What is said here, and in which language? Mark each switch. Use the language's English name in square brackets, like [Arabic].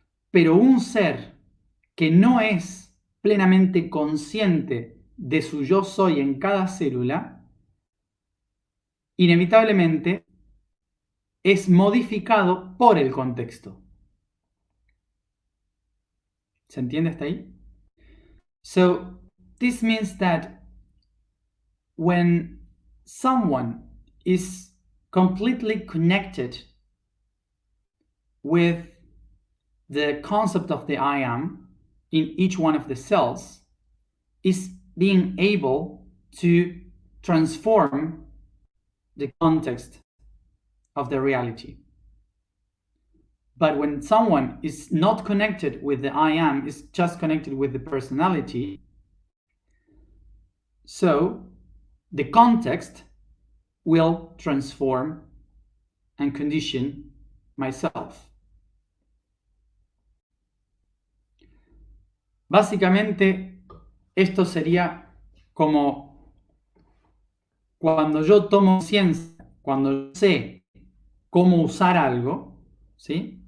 [Spanish] Pero un ser que no es plenamente consciente de su yo soy en cada célula, inevitablemente es modificado por el contexto. ¿Se entiende hasta ahí? [English] So, this means that when someone is completely connected with the concept of the I am in each one of the cells, is being able to transform the context of the reality. But when someone is not connected with the I am, is just connected with the personality, so the context will transform and condition myself. [Spanish] Básicamente, esto sería como cuando yo tomo ciencia, cuando sé cómo usar algo, ¿sí?